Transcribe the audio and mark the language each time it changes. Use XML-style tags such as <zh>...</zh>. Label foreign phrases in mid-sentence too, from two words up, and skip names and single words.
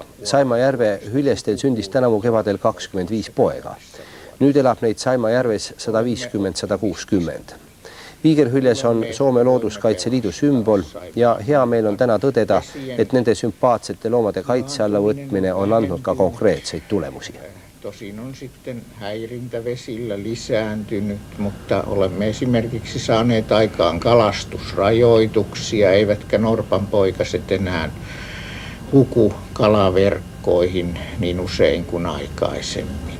<et>Saimajärve hüljestel sündis tänavu kevadel 25 poega. Nüüd elab neid Saimajärves 150-160. Viigerhüljes on Soome Looduskaitseliidu sümbol ja hea meel on täna tõdeda, et nende sümpaatsete loomade kaitse alla võtmine on andnud ka konkreetseid tulemusi.</et> <fi>Tosin on sitten häirintä vesillä lisääntynyt, mutta olemme esimerkiksi saaneet aikaan kalastusrajoituksia, eivätkä norpanpoikaset enää huku kalaverkkoihin niin usein kuin aikaisemmin.</fi>